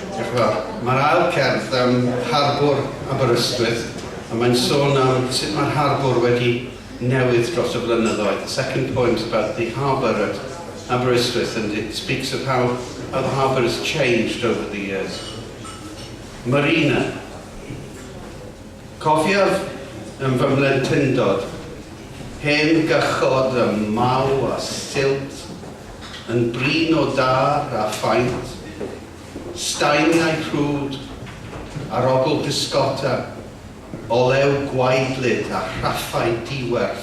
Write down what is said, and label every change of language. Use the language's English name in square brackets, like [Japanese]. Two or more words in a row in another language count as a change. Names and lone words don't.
[Welsh] Mae'r ail cerdd am harbwr Aberystwyth, a mae'n sôn am sut mae'r harbwr wedi newid dros y blynyddoedd. [English] The second point is about the harbour at Aberystwyth, and it speaks of how the harbour has changed over the years. [Welsh] Marina. Cofiaf yn fy mlentyndod, hen gychod y maw a silt, yn brin o dar a phaint, stainiau rhwd, arogl bisgota, olew gwaedlyd a rhaffau diwerth.